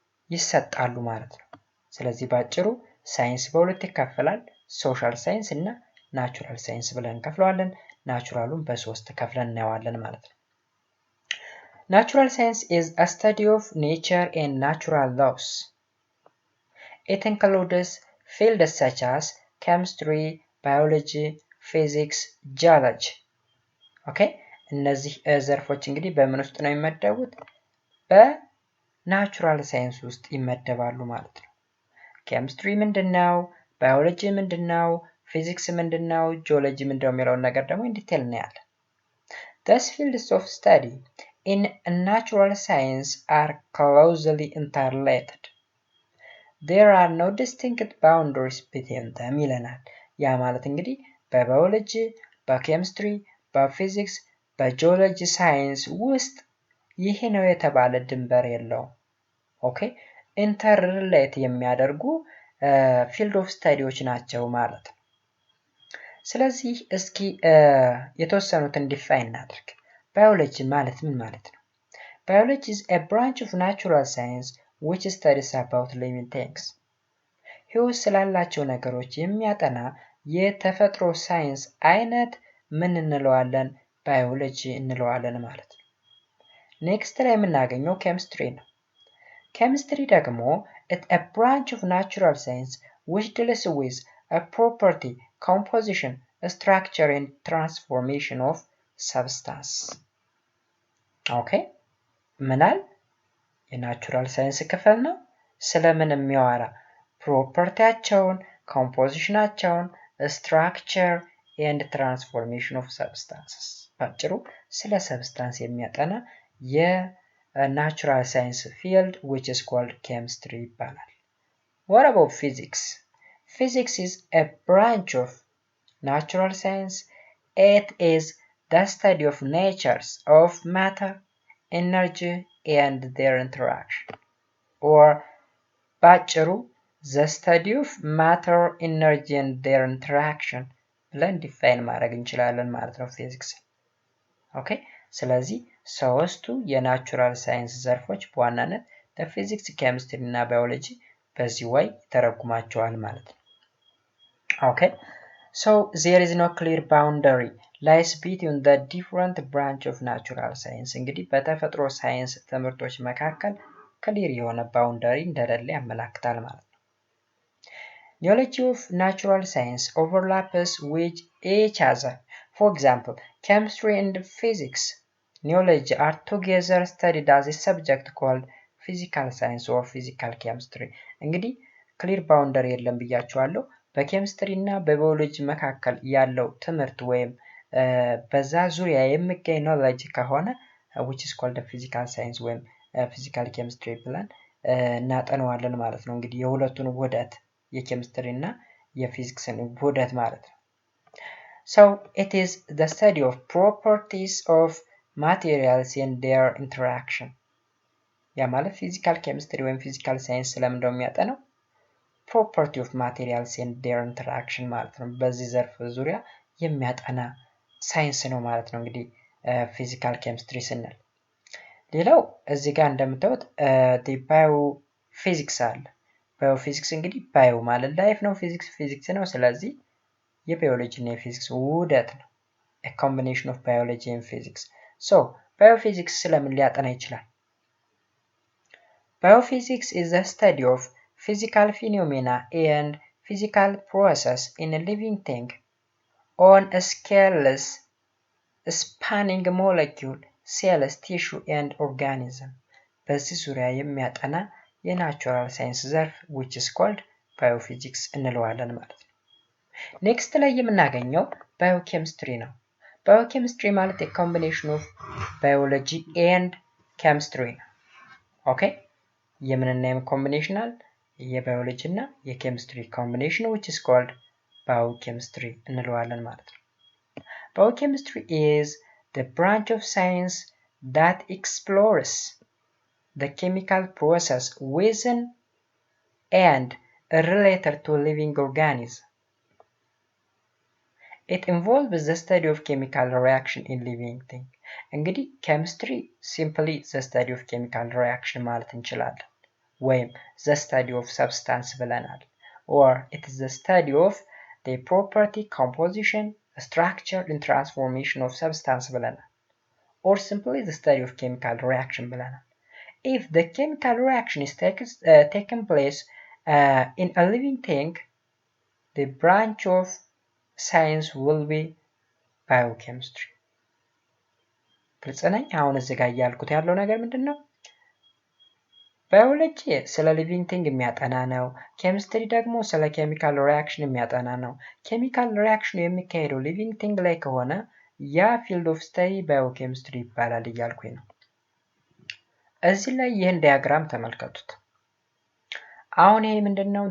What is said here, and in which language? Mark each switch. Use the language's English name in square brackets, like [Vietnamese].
[Amharic] ይሰጣሉ ማለት ነው። ስለዚህ ባጭሩ ሳይንስ በሁለት ይከፈላል፣ ሶሻል ሳይንስ እና ናቹራል ሳይንስ ብለን እንከፍለዋለን። ናቹራሉን በሶስት ከፍለን እናየዋለን ማለት ነው። ናቹራል ሳይንስ [English] is a study of nature and natural laws. It includes fields such as chemistry, biology, physics, geology. [Amharic] ኦኬ እነዚህ ዘርፎች እንግዲህ በምን ውስጥ ነው የሚመደቡት? በናቹራል ሳይንስ ውስጥ ይመደባሉ ማለት ነው። ኬሚስትሪ ምንድነው? ባዮሎጂ ምንድነው? ፊዚክስ ምንድነው? ጂኦሎጂ ምንድነው የሚለውን ነገር ደግሞ ኢንዲቴል እናያለን። [English] These fields of study in natural science are closely interrelated. There are no distinct boundaries between them [Amharic] ይለናል። ያ ማለት እንግዲህ በባዮሎጂ፣ በኬሚስትሪ፣ በፊዚክስ፣ በጂኦሎጂ ሳይንስ ውስጥ ይሄ ነው የተባለ ድንበር የለውም። ኦኬ ኢንተርሪሌት የሚያደርጉ ፊልድ ኦፍ ስታዲዎች ናቸው ማለት ነው። ስለዚህ እስኪ የተወሰኑትን ዲፋይን እናድርግ። ባዮሎጂ ማለት ምን ማለት ነው? [English] Biology is a branch of natural science which studies about living things. [Amharic] ህይወት ስላላቸው ነገሮች የሚያጠና የተፈጥሮ ሳይንስ አይነት ምን እንለዋለን? ባዮሎጂ እንለዋለን ማለት ነው። ኔክስት ላይ የምናገኘው ኬሚስትሪ ነው። ኬሚስትሪ ደግሞ [English] it's a branch of natural science which deals with a property, composition, structure and transformation of substance. [Amharic] ኦኬ ምናል የናቹራል ሳይንስ ክፍል ነው። ስለምን የሚያወራ? ፕሮፐርቲያቸውን፣ ኮምፖዚሽናቸውን፣ ስትራክቸር ኤንድ ትራንስፎርሜሽን ኦፍ ሰብስታንስስ ባጭሩ ስለ ሰብስታንስ የሚያጠና የናቹራል ሳይንስ ፊልድ [English] which is called chemistry [Amharic] ይባላል። [English] What about physics? Physics is a branch of natural science. It is the study of natures of matter, energy and their interaction. [Amharic] Or ባጭሩ [English] the study of matter, energy and their interaction [Amharic] ብለን ዲፋይን ማድረግ እንችላለን ማለት ነው ፊዚክስ። ኦኬ ስለዚህ ሶስቱ የናቹራል ሳይንስ ዘርፎች በዋናነት በፊዚክስ፣ ኬሚስትሪ እና ባዮሎጂ በዚህ way ተረጉማቸዋል ማለት ነው። [English] ኦኬ so there is no clear boundary lies between the different branch of natural science [Amharic] እንግዲህ በተፈጥሮ ሳይንስ ትምህርቶች መካከል ክሊር የሆነ ባውንደሪ እንደሌለ ያመለክታል ማለት ነው። [English] Knowledge of natural science overlaps with each other. For example, chemistry and physics knowledge are together studied as a subject called physical science or physical chemistry. [Amharic] እንግዲህ ክሊር ባውንደሪ የለም ብያችኋለሁ። በኬሚስትሪ እና በባዮሎጂ መካከል ያለው ትምህርት ወይም በዛ ዙሪያ የሚገኝ ኖሌጅ ከሆነ [English] which is called physical science [Amharic] ወይም physical chemistry ብለን እናጠነዋለን ማለት ነው። እንግዲህ የሁለቱን ውህደት የኬሚስትሪ እና የፊዚክስን ውህደት ማለት ነው። [English] So it is the study of properties of materials and their interaction. [Amharic] ያ ማለት ፊዚካል ኬሚስትሪ ወይም ፊዚካል ሳይንስ ስለምን ነው የሚያጠነው? [English] property of materials and their interaction [Amharic] ማለት ነው። በዚህ ዘርፍ ዙሪያ የሚያጠና ሳይንስ ነው ማለት ነው እንግዲህ ፊዚካል ኬሚስትሪ ስንል። ሌላው እዚህ ጋር እንደምታዩት ባዮ ፊዚክስ አለ። ባዮ ፊዚክስ እንግዲህ ባዮ ማለት ላይፍ ነው፣ ፊዚክስ ፊዚክስ ነው። ስለዚህ የባዮሎጂ እና የፊዚክስ ውህደት ነው። [English] a combination of biology and physics. [Amharic] So biophysics ስለምን ሊያጠና ይችላል? [English] Biophysics is the study of physical phenomena and physical process in a living thing on a scales spanning molecule, cells, tissue and organism. [Amharic] በዚህ ዙሪያ የሚያጠና የናቹራል ሳይንስ ዘርፍ [English] which is called biophysics [Amharic] እንለዋለን ማለት ነው። ኔክስት ላይ የምናገኘው ባዮኬሚስትሪ ነው። ባዮኬሚስትሪ ማለት [English] a combination of biology and chemistry [Amharic] ነው። ኦኬ የምንና የምን ኮምቢኔሽናል? የባዮሎጂ እና የኬሚስትሪ ኮምቢኔሽን [English] which is called biochemistry [Amharic] እንለዋለን ማለት ነው። [English] Biochemistry is the branch of science that explores the chemical process within and related to living organisms. It involves the study of chemical reaction in living things. [Amharic] እንግዲህ ኬሚስትሪ ሲምፕሊ [English] the study of chemical reaction [Amharic] ማለት እንችላለን ወይም [English] the study of substance [Amharic] ብለናል [English] or it is the study of the property, composition, structure and transformation of substance ብለናል or simply the study of chemical reaction ብለናል። If the chemical reaction is taken place in a living thing, the branch of science will be biochemistry. [Amharic] ግልጽ ነኝ? አሁን እዚህ ጋር እያልኩት ያለው ነገር ምንድን ነው? ባዮሎጂ ስለ ሊቪንግ ቲንግ የሚያጠና ነው። ኬሚስትሪ ደግሞ ስለ ኬሚካል ሪያክሽን የሚያጠና ነው። ኬሚካል ሪያክሽኑ የሚካሄደው ሊቪንግ ቲንግ ላይ ከሆነ ያ ፊልድ ኦፍ ስተዲ ባዮኬሚስትሪ ይባላል እያልኩኝ ነው። እዚህ ላይ ይህን ዲያግራም ተመልከቱት። አሁን ይሄ ምንድን ነው?